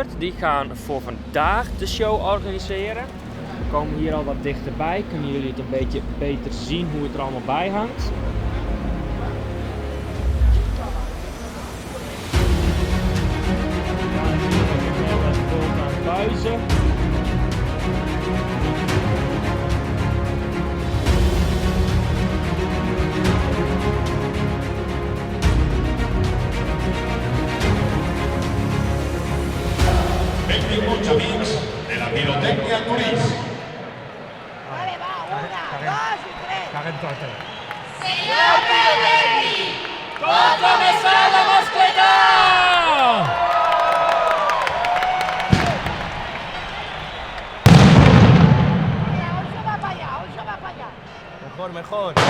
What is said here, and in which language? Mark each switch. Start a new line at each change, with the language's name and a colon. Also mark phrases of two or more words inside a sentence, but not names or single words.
Dutch: Die gaan voor vandaag de show organiseren. We komen hier al wat dichterbij. Kunnen jullie het een beetje beter zien hoe het er allemaal bij hangt. Buizen.
Catalan: Benvinguts amics de la Pyrotechnia Touris.
Spanish: Vale, va, 1, 2 y 3.
Catalan: Caguen totes. Senyor Pellegrini! Pot començar la mascleta!
Spanish: Hoy se va para allá, hoy se va para allá. Mejor, mejor.